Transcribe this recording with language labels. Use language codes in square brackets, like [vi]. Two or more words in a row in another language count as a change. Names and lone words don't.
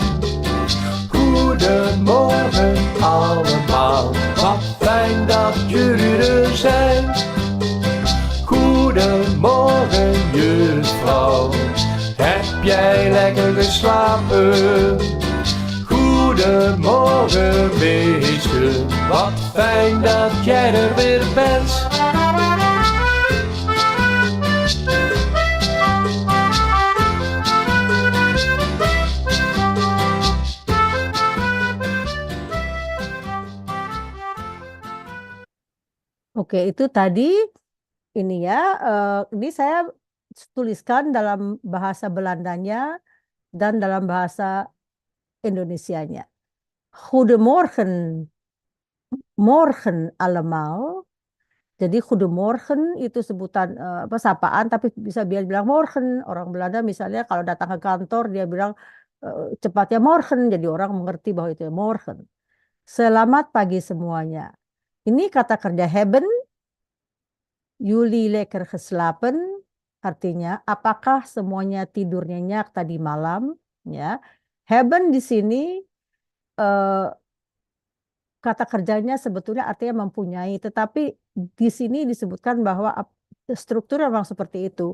[nl] Goedemorgen allemaal, wat fijn dat jullie er zijn. Goedemorgen juffrouw, heb jij lekker geslapen? Goedemorgen meisje, wat fijn dat jij er weer bent. [id] Oke, itu tadi ini ya. Ini saya tuliskan dalam bahasa Belandanya dan dalam bahasa Indonesianya. [nl] Goedemorgen, morgen allemaal. [id] Jadi goedemorgen itu sebutan sapaan, tapi bisa bilang morgen. Orang Belanda misalnya kalau datang ke kantor dia bilang cepatnya morgen, jadi orang mengerti bahwa itu morgen. Selamat pagi semuanya. Ini kata kerja hebben. [nl] Jullie lekker geslapen. [id] Artinya apakah semuanya tidur nyenyak tadi malam? Ya. Hebben di sini kata kerjanya sebetulnya artinya mempunyai, tetapi di sini disebutkan bahwa struktur memang seperti itu.